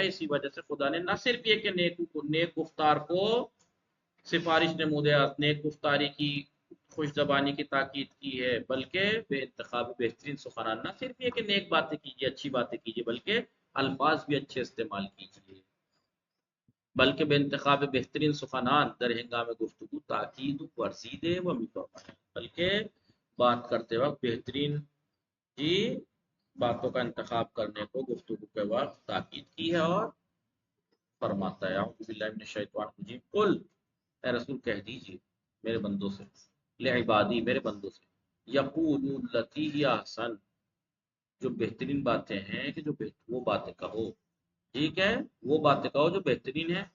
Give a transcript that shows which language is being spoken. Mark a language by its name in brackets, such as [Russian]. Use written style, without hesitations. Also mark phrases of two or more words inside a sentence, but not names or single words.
[Urdu] اسی وجہ سے خدا نے نہ صرف یہ کہ نیک گفتار کو [Persian] سفارش نمودے، [Urdu] نیک گفتاری کی، خوش زبانی کی تاکید کی ہے، بلکہ [Persian] بے انتخاب بہترین سخنان، [Urdu] نہ صرف یہ کہ نیک باتیں کیجیے، اچھی باتیں کیجیے، بلکہ الفاظ بھی اچھے استعمال کیجیے، بلکہ [Persian] بے انتخاب بہترین سخنان در ہنگام گفتگو تاکید ورزید و مفاقہ، [Urdu] بلکہ بات کرتے وقت بہترین جی باتوں کا انتخاب کرنے کو گفتگو کے وقت تاکید کی ہے اور فرماتا ہے. [Arabic] اعوذ باللہ من الشیطان الرجیم قل، [Urdu] اے رسول کہہ دیجیے میرے بندوں سے، لعبادی میرے بندوں سے، [Arabic] یقولوا التی ہی احسن، [Urdu] جو بہترین باتیں ہیں کہ جو وہ باتیں کہو، ٹھیک ہے، وہ باتیں کہو جو بہترین ہیں.